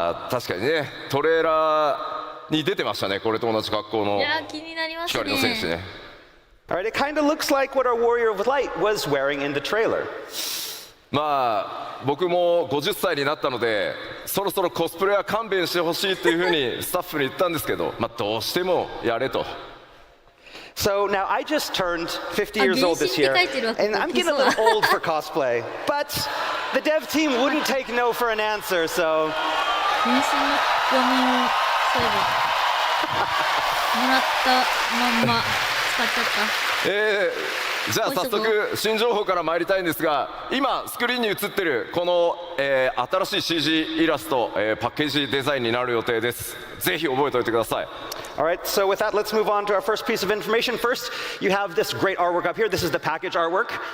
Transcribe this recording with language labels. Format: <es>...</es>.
<ja>確かにね、トレーラーに出てましたね、これと同じ格好の光の戦士ね。</ja> <en>All right, it kind of looks like what our Warrior of Light was wearing in the trailer.</en> <ja>まあ僕も50歳になったので、そろそろコスプレは勘弁してほしいっていうふうにスタッフに言ったんですけど、まあどうしてもやれと。</ja> <en>So now I just turned 50 years old this year, and I'm getting a little old for cosplay. But the dev team wouldn't take no for an answer, so.</en> <ja>電子の画面をそういえばもらったまんま使っちゃった。じゃあ早速新情報から参りたいんですが、今スクリーンに映ってるこの、新しい CG イラスト、パッケージデザインになる予定です。ぜひ覚えておいてください。</ja> <en>All right, so with that, let's move on to our first piece of information. First, you have this great artwork up here. This is the package artwork.</en>